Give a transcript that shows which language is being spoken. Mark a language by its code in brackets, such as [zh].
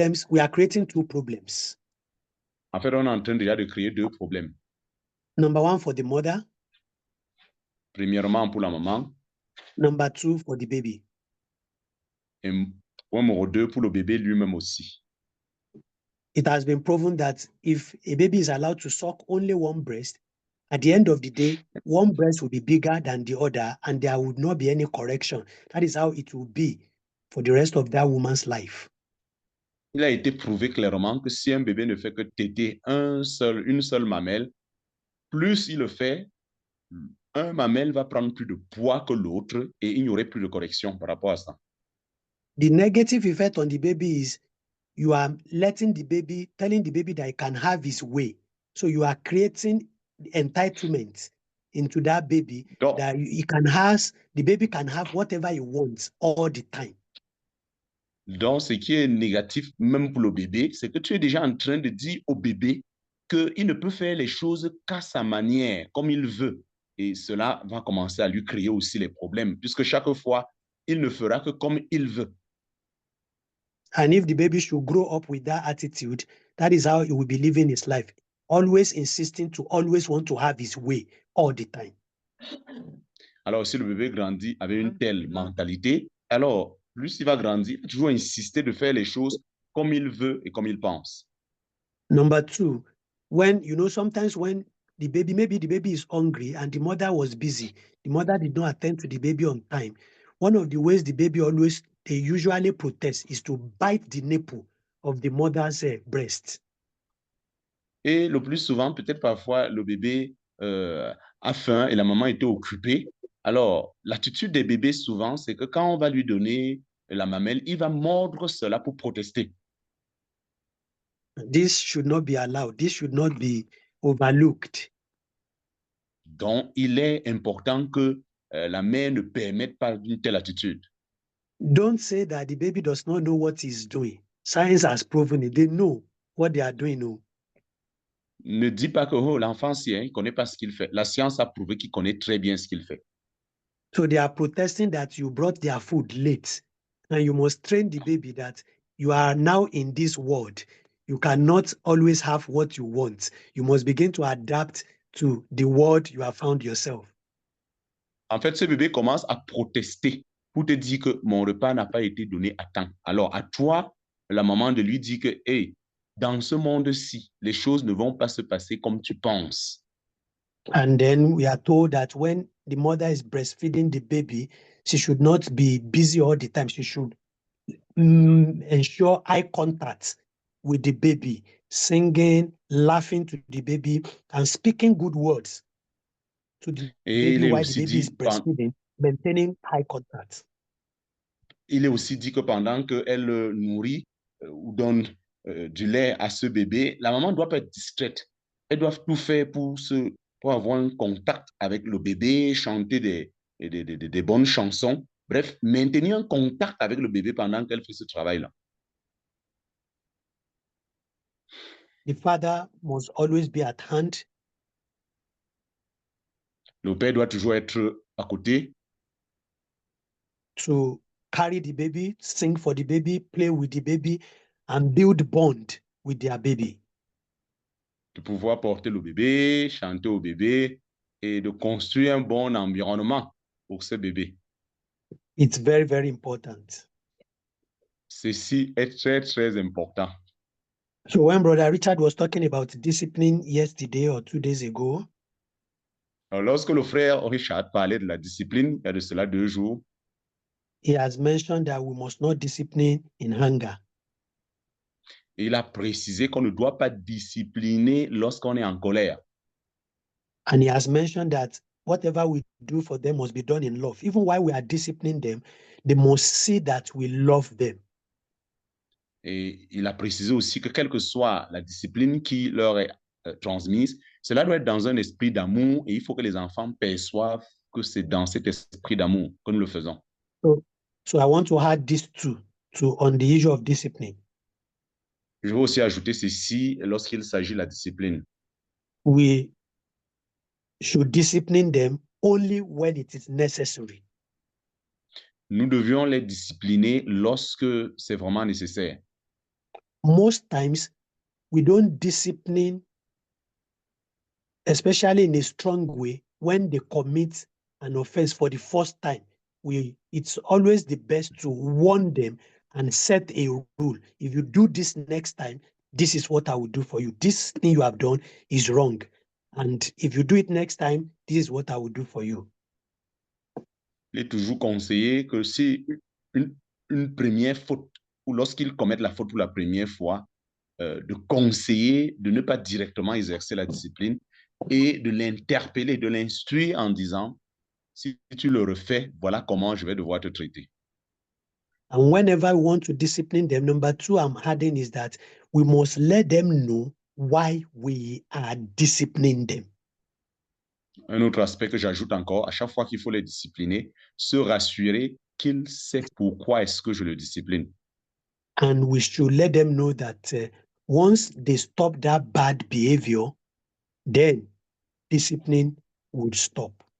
[en] we are creating 2 problems. [fr] En fait, on est en train déjà de créer 2 problèmes. [en] Number 1 for the mother. [fr] Premièrement pour la maman. [en] Number 2 for the baby. [fr] Et point numéro 2 pour le bébé lui-même aussi. [en] It has been proven that if a baby is allowed to suck only one breast, at the end of the day, one breast will be bigger than the other and there would not be any correction. That is how it will be for the rest of that woman's life. [fr] Il a été prouvé clairement que si un bébé ne fait que téter une seule mamelle, plus il le fait, un mamelle va prendre plus de poids que l'autre et il n'y aurait plus de correction par rapport à ça. [en] The negative effect on the baby is you are telling the baby that he can have his way. So you are creating entitlement into that baby that the baby can have whatever he wants all the time. [fr] Donc, ce qui est négatif, même pour le bébé, c'est que tu es déjà en train de dire au bébé qu'il ne peut faire les choses qu'à sa manière, comme il veut. Et cela va commencer à lui créer aussi les problèmes, puisque chaque fois, il ne fera que comme il veut. [en] And if the baby should grow up with that attitude, that is how he will be living his life, always insisting to always want to have his way all the time. [fr] Alors, si le bébé grandit avec une telle mentalité, alors, plus il va grandir, il va toujours insister de faire les choses comme il veut et comme il pense. [en] Number 2, when, sometimes when maybe the baby is hungry and the mother was busy, the mother did not attend to the baby on time. One of the ways the baby they usually protest is to bite the nipple of the mother's breast. [fr] Et le plus souvent, peut-être parfois, le bébé a faim et la maman était occupée. Alors, l'attitude des bébés souvent, c'est que quand on va lui donner la mamelle, il va mordre cela pour protester. [en] This should not be allowed. This should not be overlooked. [fr] Donc, il est important que la mère ne permette pas une telle attitude. [en] Don't say that the baby does not know what he's doing. Science has proven it. They know what they are doing. No. [fr] Ne dis pas que l'enfant, il ne connaît pas ce qu'il fait. La science a prouvé qu'il connaît très bien ce qu'il fait. [en] So they are protesting that you brought their food late. And you must train the baby that you are now in this world. you cannot always have what you want. You must begin to adapt to the world you have found yourself. [fr] En fait, ce bébé commence à protester pour te dire que mon repas n'a pas été donné à temps. Alors, à toi, la maman, de lui dire que, hey, dans ce monde-ci, les choses ne vont pas se passer comme tu penses. [en] And then we are told that when the mother is breastfeeding the baby, she should not be busy all the time. She should ensure eye contact with the baby, singing, laughing to the baby, and speaking good words to the [fr] Et [en] baby while the baby is breastfeeding, maintaining eye contact. [fr] Il est aussi dit que pendant qu'elle nourrit ou donne du lait à ce bébé, la maman ne doit pas être distraite. Elle doit tout faire pour avoir un contact avec le bébé, chanter des bonnes chansons. Bref, maintenir un contact avec le bébé pendant qu'elle fait ce travail-là. [en] The father must always be at hand. [fr] Le père doit toujours être à côté. [en] To carry the baby, sing for the baby, play with the baby, and build bond with their baby. [fr] De pouvoir porter le bébé, chanter au bébé et de construire un bon environnement pour ce bébé. [en] It's very, very important. [fr] Ceci est très, très important. [en] So when Brother Richard was talking about discipline yesterday or 2 days ago, [fr] alors, lorsque le frère Richard parlait de la discipline, il y a de cela 2 jours, [en] he has mentioned that we must not discipline in anger. [fr] Il a précisé qu'on ne doit pas discipliner lorsqu'on est en colère. [en] And he has mentioned that whatever we do for them must be done in love. Even while we are disciplining them, they must see that we love them. [fr] Et il a précisé aussi que quelle que soit la discipline qui leur est transmise, cela doit être dans un esprit d'amour et il faut que les enfants perçoivent que c'est dans cet esprit d'amour que nous le faisons. [en] So I want to add this too on the issue of discipline. [fr] Je veux aussi ajouter ceci lorsqu'il s'agit de la discipline. [en] We should discipline them only when it is necessary. [fr] Nous devions les discipliner lorsque c'est vraiment nécessaire. [en] Most times, we don't discipline, especially in a strong way, when they commit an offense for the first time. It's always the best to warn them and set a rule. If you do this next time, this is what I will do for you. This thing you have done is wrong. And if you do it next time, this is what I will do for you. [fr] Il est toujours conseillé que si une première faute, ou lorsqu'ils commettent la faute pour la première fois, de conseiller de ne pas directement exercer la discipline et de l'interpeller, de l'instruire en disant, si tu le refais, voilà comment je vais devoir te traiter. [en] And whenever we want to discipline them, number 2 I'm adding is that we must let them know why we are disciplining them. [fr] Un autre aspect que j'ajoute encore, à chaque fois qu'il faut les discipliner, se rassurer qu'il sait pourquoi est-ce que je le discipline. [en] And we should let them know that once they stop that bad behavior, then discipline will stop.